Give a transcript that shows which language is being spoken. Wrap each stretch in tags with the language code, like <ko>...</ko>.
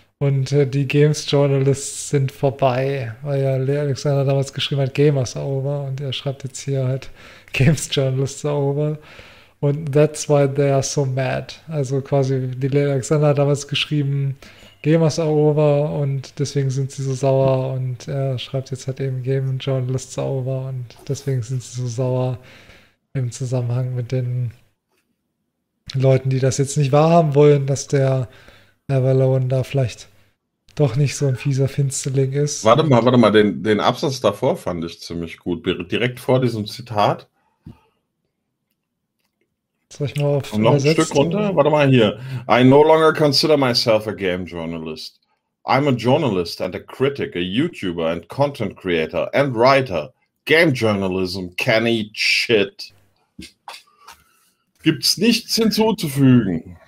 <de>Und die Games-Journalists sind vorbei, weil ja Leigh Alexander damals geschrieben hat,</de> <en>Gamers are over,</en> <de>und er schreibt jetzt hier halt,</de> <en>Games-Journalists are over. Und that's why they are so mad.</en> <de>Also quasi, die Leigh Alexander hat damals geschrieben,</de> <en>Gamers are over,</en> <de>und deswegen sind sie so sauer, und er schreibt jetzt halt eben,</de> <en>Game-Journalists are over,</en> <de>und deswegen sind sie so sauer im Zusammenhang mit den Leuten, die das jetzt nicht wahrhaben wollen, dass der Avalon da vielleicht doch nicht so ein fieser Finsterling ist. Warte mal, den Absatz davor fand ich ziemlich gut. Direkt vor diesem Zitat. Soll ich mal auf und noch ein Stück runter? Warte mal hier.</de> <en>I no longer consider myself a game journalist. I'm a journalist and a critic, a YouTuber and content creator and writer. Game journalism can eat shit.</en> <de>Gibt's nichts hinzuzufügen.</de>